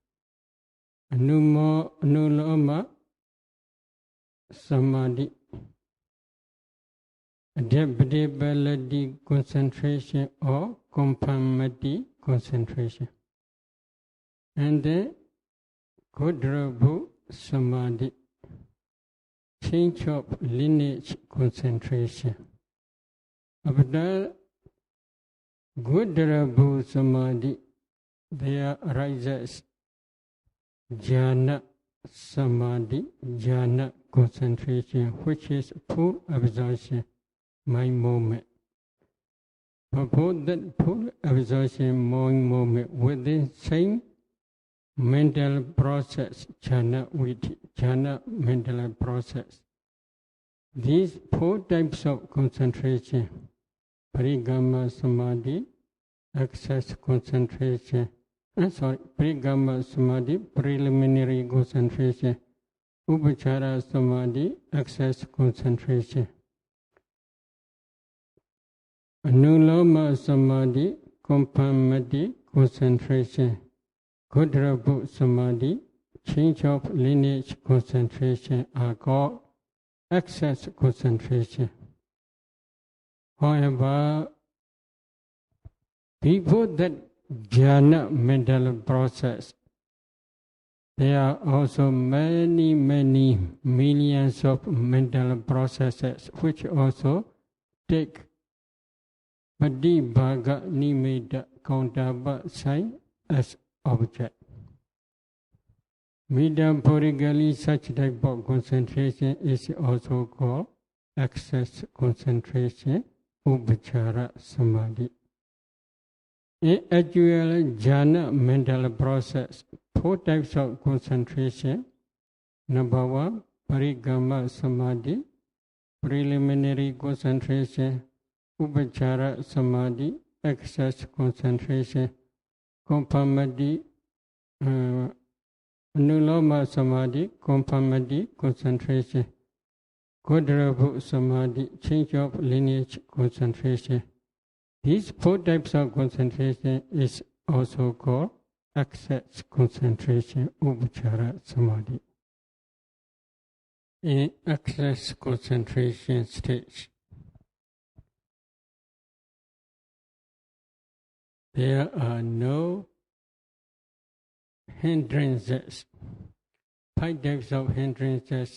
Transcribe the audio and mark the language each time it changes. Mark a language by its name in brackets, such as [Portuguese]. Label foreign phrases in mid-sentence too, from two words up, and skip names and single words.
[Pali] Anuloma Samadhi, [English] adaptability concentration or conformity concentration, and then [Pali] Kodrabhu Samadhi, [English] change of lineage concentration. After [Pali] Kodrabhu Samadhi, [English] there arises [Pali] jhana samadhi, [English] jhana concentration, which is full absorption, mind movement. For that full absorption, mind movement within same mental process, jhana mental process. These 4 types of concentration, [Pali] parigama samadhi, [English] access concentration, [Pali] parigama samadhi, [English] preliminary concentration, [Pali] upachara samadhi, [English] access concentration, [Pali] anuloma samadhi, [English] conformity concentration, [Pali] Kodrabhu Samadhi, [English] change of lineage concentration are called access concentration. However, before that jhana mental process, there are also many millions of mental processes which also take [Pali] Padibhaga Nimitta [English] countable sign as object. Metaphorically, such type of concentration is also called access concentration, [Pali] upachara samadhi. [English] In actual jhana mental process, 4 types of concentration. Number 1, [Pali] parigama samadhi, [English] preliminary concentration, [Pali] upachara samadhi, [English] access concentration, conformity, [Pali] anuloma samadhi, [English] conformity concentration, [Pali] Kodrabhu samadhi, [English] change of lineage concentration. These 4 types of concentration is also called access concentration, [Pali] upachara samadhi. [English] In access concentration stage, there are no hindrances. 5 types of hindrances.